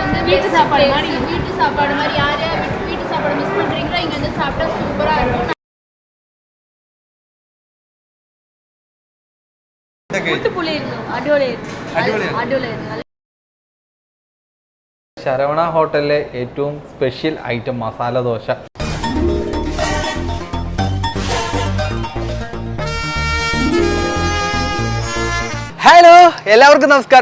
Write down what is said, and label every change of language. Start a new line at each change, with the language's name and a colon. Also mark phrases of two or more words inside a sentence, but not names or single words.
Tamil: வீட்டு சாப்பாடு மாதிரி யார் யார் வீட்டு சாப்பாடு மிஸ் பண்ணுறீங்களோ இங்கே வந்து சாப்பிட்டா சூப்பராக இருக்கும்.
Malayalam: ശരവണ ഹോട്ടലിലെ ഏറ്റവും സ്പെഷ്യൽ ഐറ്റം മസാല ദോശ. ഹലോ, എല്ലാവർക്കും നമസ്കാരം.